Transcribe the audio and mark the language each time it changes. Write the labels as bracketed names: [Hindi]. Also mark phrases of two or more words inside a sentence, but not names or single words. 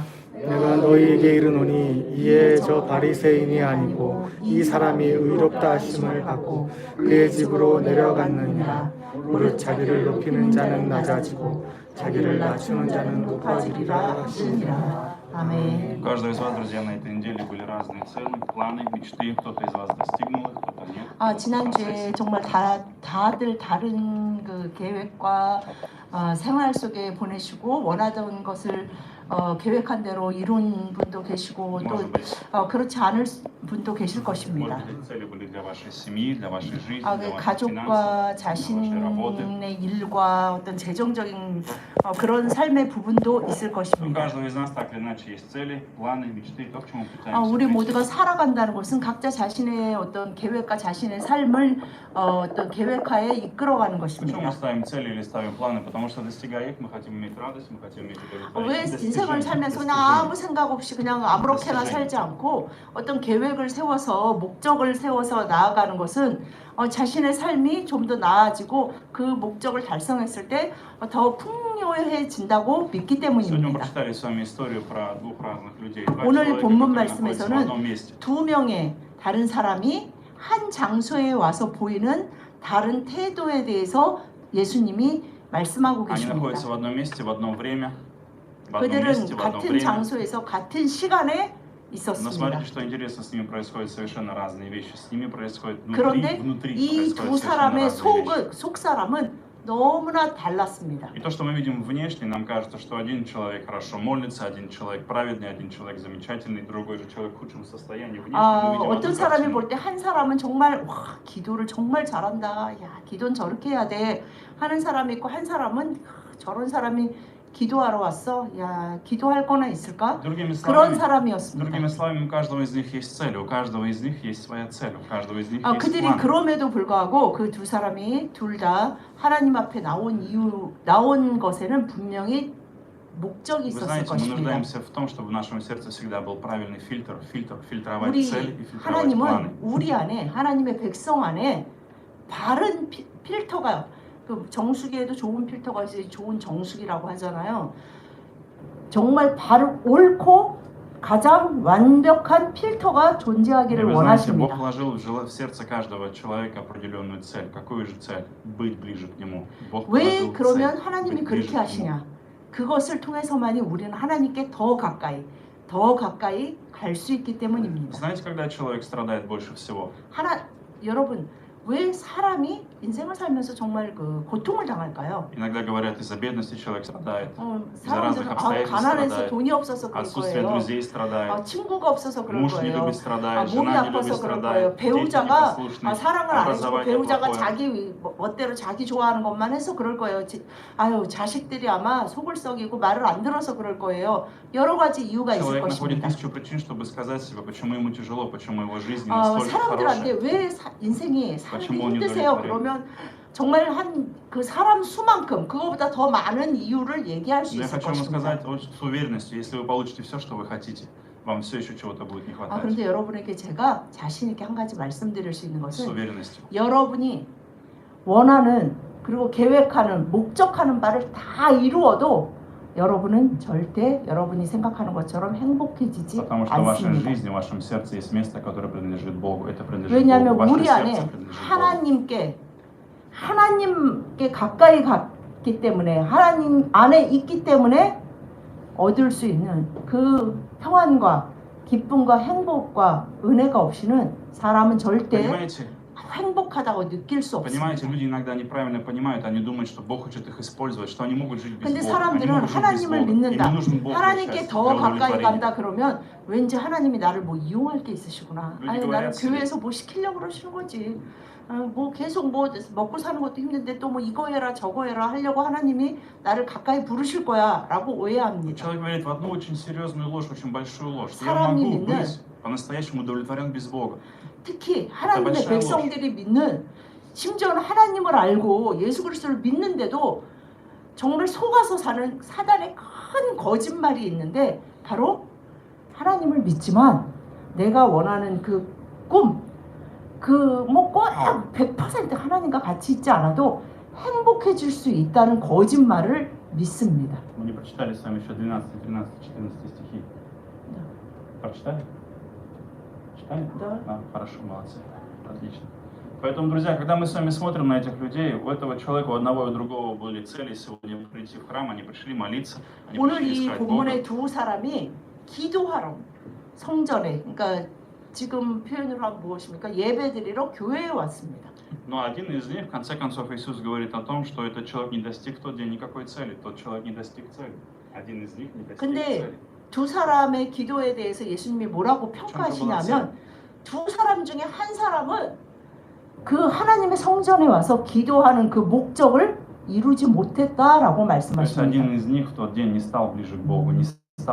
[Korean] 내가 너희에게 이르노니 이에 저 바리새인이 아니고 이 사람이 의롭다 하심을 받고 그의 집으로 내려갔느니라. 무릇 자기를 높이는 자는 낮아지고 자기를 낮추는 자는 높아지리라 하시니라. 아멘. [Russian] У каждого из вас, друзья, на этой неделе были разные цели, планы, мечты. Кто-то из вас достигнул их, кто-то нет. [Korean] 지난주에 정말 다들 다른 그 계획과 생활 속에 보내시고 원하던 것을 계획한 대로 이룬 분도 계시고 또 그렇지 않을 분도 계실 것입니다. [Russian] Может быть, цели были для вашей семьи, для вашей жизни, [Korean] 그 [Russian] для ваших [Korean] 가족과 [Russian] финансов, для вашей работы. [Korean] 자신의 일과 어떤 재정적인 그런 삶의 부분도 있을 [Russian] У [Korean] 것입니다. [Russian] каждого из нас так или иначе есть цели, планы, мечты, то, к чему пытаемся [Korean] 우리 [Russian] прийти. [Korean] 모두가 살아간다는 것은 각자 자신의 어떤 계획과 자신의 삶을 어떤 계획하에 이끌어가는 [Russian] Почему мы [Korean] 것입니다. [Russian] ставим цели или ставим планы? Потому что, достигая их, мы хотим иметь радость, мы хотим иметь [Korean] 왜 [Russian] удовлетворение. [Korean] 인생을 살면서 그냥 아무 생각 없이 그냥 아무렇게나 살지 않고 어떤 계획을 세워서 목적을 세워서 나아가는 것은 자신의 삶이 좀 더 나아지고 그 목적을 달성했을 때 더 풍요해진다고 믿기 [Russian] Сегодня мы [Korean] 때문입니다. [Russian] прочитали с вами историю про двух разных людей. [Korean] 오늘 [Russian] Два человека, [Korean] 본문 [Russian] которые находятся в одном [Korean] 말씀에서는 [Russian] месте. [Korean] 두 명의 다른 사람이 한 장소에 와서 보이는 다른 태도에 대해서 예수님이 말씀하고 [Russian] Они находятся [Korean] 계십니다. [Russian] в одном месте, в одно время, в одном [Korean] 그들은 [Russian] месте, в одно [Korean] 같은 [Russian] время. [Korean] 장소에서 같은 시간에 [Russian] Но [Korean] 있었습니다. [Russian] смотрите, что интересно, с ними происходят совершенно разные вещи. С ними происходит [Korean] 그런데 [Russian] внутри [Korean] 이 [Russian] происходят [Korean] 두 [Russian] совершенно [Korean] 사람의 [Russian] разные вещи. [Korean] 속 사람은 너무나 달랐습니다. [Russian] И то, что мы видим внешне, нам кажется, что один человек хорошо молится, один человек праведный, один человек замечательный, другой же человек в худшем состоянии. Внешне мы видим [Korean] 어떤 [Russian] одну [Korean] 사람이 [Russian] картину. [Korean] 볼 때 한 사람은 정말 와 기도를 정말 잘한다. 야 기도는 저렇게 해야 돼 하는 사람이 있고 한 사람은 저런 사람이 기도하러 왔어. 야 기도할 거나 있을까? [Russian] Другими [Korean] 그런 [Russian] словами, [Korean] 사람이었습니다. [Russian] у каждого из них есть цель, у каждого из них есть своя цель, у каждого из них есть [Korean] 그들이 [Russian] план. [Korean] 그럼에도 불구하고 그 두 사람이 둘 다 하나님 앞에 나온 것에는 분명히 목적이 [Russian] Вы [Korean] 있었을 [Russian] знаете, мы [Korean] 것입니다. [Russian] нуждаемся в том, чтобы в нашем сердце всегда был правильный фильтровать [Korean] 우리 [Russian] цели и фильтровать планы. [Korean] 하나님은 우리 안에 하나님의 백성 안에 바른 필터가 그 정수기에도 좋은 필터가 있어요. 좋은 정수기라고 하잖아요. 정말 바로 옳고 가장 완벽한 필터가 [Russian] И [Korean] 존재하기를 [Russian] вы знаете, Бог [Korean] 원하십니다. [Russian] вложил в сердце каждого человека определенную цель. Какую же цель? Быть ближе к Нему. Бог [Korean] 왜 [Russian] положил [Korean] 그러면 [Russian] цель [Korean] 하나님이 [Russian] быть [Korean] 그렇게 [Russian] ближе к Нему. [Korean] 하시냐? 그것을 통해서만이 우리는 하나님께 더 가까이 갈 수 있기 때문입니다. [Russian] Знаете, когда человек страдает больше всего? [Korean] 여러분 왜 사람이 인생을 살면서 정말 그 고통을 당할까요? [Russian] Иногда говорят, из-за бедности человек страдает, из-за разных [Korean] 사람들은 [Russian] обстоятельств [Korean] 가난해서 [Russian] страдает, [Korean] 돈이 없어서 그럴 [Russian] отсутствие [Korean] 거예요. [Russian] друзей страдает, [Korean] 친구가 없어서 그럴 [Russian] муж не [Korean] 거예요. [Russian] любит, страдает, [Korean] 몸이 [Russian] жена не любит, [Korean] 아파서 그럴 [Russian] страдает, [Korean] 거예요. [Russian] дети [Korean] 배우자가 [Russian] непослушны, [Korean] 사랑을 안 해주고 [Russian] образование [Korean] 배우자가 [Russian] плохое. [Korean] 자기 멋대로 자기 좋아하는 것만 해서 그럴 거예요. 자식들이 아마 속을 썩이고 말을 안 들어서 그럴 거예요. 여러 가지 이유가 있을 [Russian] Человек находит [Korean] 것입니다. [Russian] тысячу причин, чтобы сказать себе, почему ему тяжело, почему его жизнь не настолько [Korean] 사람들한테 [Russian] хорошая. [Korean] 왜 인생이 살기 [Russian] почему он [Korean] 힘드세요? [Russian] удовлетворен. [Korean] 그러면 정말 한 그 사람 수만큼 그거보다 더 많은 이유를 얘기할 수 [Russian] Но я [Korean] 있을 [Russian] хочу вам [Korean] 것입니다. [Russian] сказать с уверенностью, если вы получите все, что вы хотите, вам все еще чего-то будет не хватать. [Korean] 그런데 여러분에게 제가 자신 있게 한 가지 말씀드릴 수 있는 [Russian] С [Korean] 것은 [Russian] уверенностью. [Korean] 여러분이 원하는 그리고 계획하는 목적하는 바를 다 이루어도 여러분은 절대 여러분이 생각하는 것처럼 행복해지지 [Russian] Потому что в вашей [Korean] 않습니다. [Russian] жизни, в вашем сердце есть место, которое принадлежит Богу. Это принадлежит [Korean] 왜냐하면 [Russian] Богу. Ваше [Korean] 우리 안에 [Russian] сердце принадлежит Богу. [Korean] 하나님께 가까이 갔기 때문에 하나님 안에 있기 때문에 얻을 수 있는 그 평안과 기쁨과 행복과 은혜가 없이는 사람은 절대 [Russian] Понимаете? [Korean] 행복하다고 느낄 수 [Russian] Понимаете, [Korean] 없습니다. [Russian] люди иногда неправильно понимают, они думают, что Бог хочет их использовать, что они могут жить без [Korean] 근데 [Russian] Бога. Они [Korean] 사람들은 [Russian] могут жить без [Korean] 하나님을 [Russian] Бога. Им [Korean] 믿는다. [Russian] не нужен Бог для [Korean] 하나님께 [Russian] счастья, [Korean] 더 [Russian] для [Korean] 가까이 [Russian] удовлетворения. [Korean] 간다 그러면 왠지 하나님이 나를 뭐 이용할 게 있으시구나. [Russian] люди [Korean] 아니 [Russian] говорят [Korean] 나를 [Russian] себе. [Korean] 교회에서 뭐 시키려고 그러시는 거지. 뭐 계속 뭐 먹고 사는 것도 힘든데 또 뭐 이거 해라 저거 해라 하려고 하나님이 나를 가까이 부르실 거야라고 오해합니다. [Russian] Человек говорит в одну очень серьезную ложь, очень большую ложь. что Я [Korean] 사람이 [Russian] могу [Korean] 믿는 [Russian] быть по-настоящему удовлетворен без Бога. [Korean] 특히 하나님의 [Russian] большая [Korean] 백성들이 믿는 심지어는 하나님을 알고 예수 그리스도를 믿는데도 정말 속아서 사는 사단의 큰 거짓말이 있는데 바로 하나님을 믿지만 내가 원하는 그 꿈, 그 뭐 꼭 100% 하나님과 같이 있지 않아도 행복해질 수 있다는 거짓말을 믿습니다. [Russian] Мы не прочитали с вами еще 12, 13, 14 стихи. Прочитали? Читали? Да. Хорошо, молодцы. Отлично. Поэтому, друзья, когда мы с вами смотрим на этих людей, у этого человека, у одного и у другого были цели сегодня прийти в храм, они пришли молиться, они [Korean] 오늘 [Russian] пришли [Korean] 이 [Russian] искать Бога. [Korean] 본문의 두 사람이 기도하러 성전에 그러니까 지금 표현으로 하면 무엇입니까? 예배드리러 교회에 왔습니다. [Russian] Но один из них, в конце концов, Иисус говорит о том, что этот человек не достиг в тот день никакой цели. Тот человек не достиг цели. Один из них не достиг [Korean] 근데 [Russian] цели. [Korean] 두 사람의 기도에 대해서 예수님이 뭐라고 평가하시냐면 두 사람 중에 한 사람은 그 하나님의 성전에 와서 기도하는 그 목적을 이루지 못했다라고 [Russian] То есть [Korean] 말씀하십니다. [Russian] один из них в тот день не стал ближе к Богу, не стал